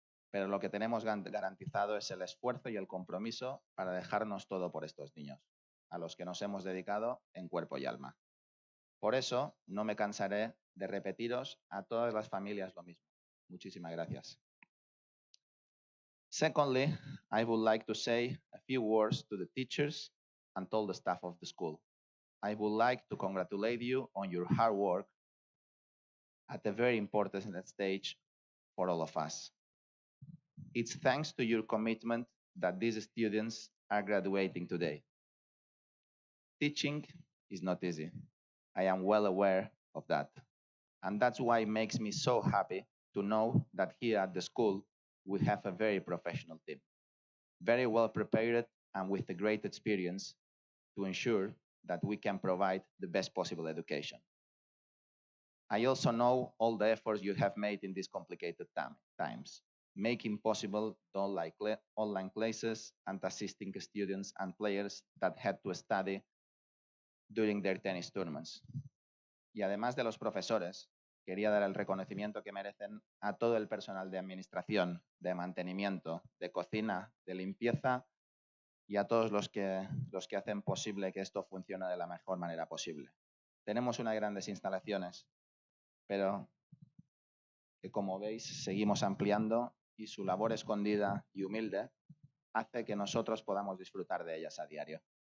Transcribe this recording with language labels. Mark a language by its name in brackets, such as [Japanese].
[Spanish] Pero lo que tenemos garantizado es el esfuerzo y el compromiso para dejarnos todo por estos niños, a los que nos hemos dedicado en cuerpo y alma. Por eso no me cansaré de repetiros a todas las familias lo mismo. Muchísimas gracias. [English] Secondly, I would like to say a few words to the teachers and all the staff of the school. I would like to congratulate you on your hard work at a very important stage for all of us. It's thanks to your commitment that these students are graduating today. Teaching is not easy. I am well aware of that. And that's why it makes me so happy to know that here at the school, we have a very professional team, very well prepared and with a great experience to ensure that we can provide the best possible education. I also know all the efforts you have made in these complicated times, making possible the online classes and assisting students and players that had to study during their tennis tournaments. [Spanish] Y además de los profesores, quería dar el reconocimiento que merecen a todo el personal de administración, de mantenimiento, de cocina, de limpieza y a todos los que hacen posible que esto funcione de la mejor manera posible. Tenemos unas grandes instalaciones, pero que como veis seguimos ampliando y su labor escondida y humilde hace que nosotros podamos disfrutar de ellas a diario.